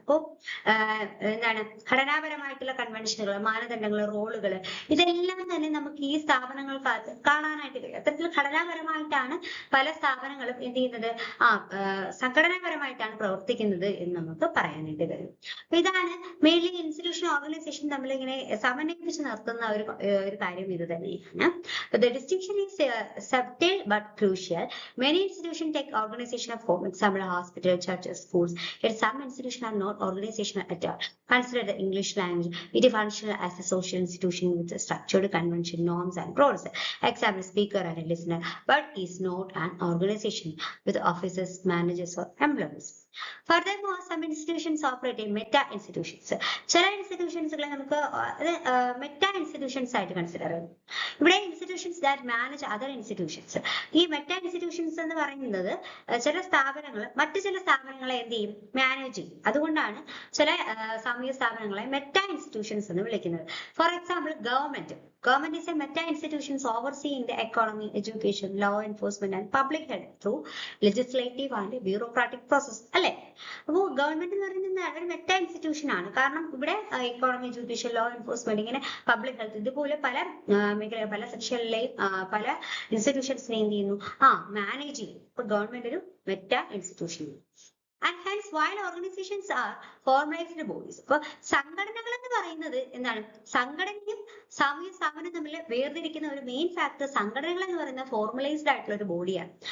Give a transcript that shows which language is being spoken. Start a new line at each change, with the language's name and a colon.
Malayalam: അപ്പോ എന്താണ് ഘടനാപരമായിട്ടുള്ള കൺവെൻഷനുകൾ, മാനദണ്ഡങ്ങൾ, റോളുകൾ, ഇതെല്ലാം തന്നെ നമുക്ക് ഈ സ്ഥാപനങ്ങൾക്കകത്ത് കാണാനായിട്ട് കഴിയും. അത്തരത്തിൽ ഘടനാപരമായിട്ടാണ് പല സ്ഥാപനങ്ങളും എന്ത് ചെയ്യുന്നത്, സംഘടനാപരമായിട്ടാണ് പ്രവർത്തിക്കുന്നത് എന്ന് നമുക്ക് പറയാനായിട്ട് കഴിയും. അപ്പൊ ഇതാണ് മെയിൻലി ഇൻസ്റ്റിറ്റ്യൂഷൻ ഓർഗനൈസേഷൻ തമ്മിൽ ഇങ്ങനെ സമന്വയിപ്പിച്ച് നിർത്തുന്ന ഒരു കാര്യം ഇത് തന്നെയാണ്.
English: The distinction is subtle but crucial. Many institutions take organization of form, example hospital, churches, schools. Yet some institutions are not organizational at all. Consider the English language. It is functional as a social institution with a structured convention, norms and roles. Example, speaker and a listener, but is not an organization with officers, managers or employees. Furthermore, some institutions operate in meta institutions.
Malayalam: ചില ഇൻസ്റ്റിറ്റ്യൂഷൻസുകളെ നമുക്ക് meta institutions ആയിട്ട് consider ചെയ്യും. ഇവിടെ
English: Institutions that manage other institutions.
Malayalam: ഈ meta institutions എന്ന് പറയുന്നത് ചില സ്ഥാപനങ്ങൾ മറ്റു ചില സ്ഥാപനങ്ങളെ എന്ത് ചെയ്യും, മാനേജ് ചെയ്യും. അതുകൊണ്ടാണ് ചില സാമൂഹിക സ്ഥാപനങ്ങളെ മെറ്റാ ഇൻസ്റ്റിറ്റ്യൂഷൻസ് എന്ന് വിളിക്കുന്നത്.
English: For example, government is a meta institutions overseeing the economy, education, law enforcement and public health through legislative and bureaucratic process. അല്ലെ?
Malayalam: അപ്പോൾ ഗവൺമെന്റ് എന്ന് പറയുന്നത് ഒരു മെറ്റാ ഇൻസ്റ്റിറ്റ്യൂഷൻ ആണ്. കാരണം ഇവിടെ എക്കോണമി, എഡ്യൂക്കേഷൻ, ലോ എൻഫോഴ്സ്മെന്റ്, ഇങ്ങനെ പബ്ലിക് ഹെൽത്ത്, ഇതുപോലെ പല മേഖല, പല സെക്ഷനിലെയും പല ഇൻസ്റ്റിറ്റ്യൂഷൻസിനെ എന്ത് ചെയ്യുന്നു, മാനേജ് ചെയ്യും. ഇപ്പൊ ഗവൺമെന്റ് ഒരു meta institution.
English: And hence, while organizations are formalized bodies,
Malayalam: അപ്പൊ സംഘടനകൾ എന്ന് പറയുന്നത് എന്താണ്, സംഘടനയും സാമൂഹ്യ സ്ഥാപനവും തമ്മിൽ വേർതിരിക്കുന്ന ഒരു മെയിൻ ഫാക്ടർ, സംഘടനകൾ എന്ന് പറയുന്ന ഫോർമലൈസ്ഡ് ആയിട്ടുള്ള ഒരു ബോഡിയാണ്.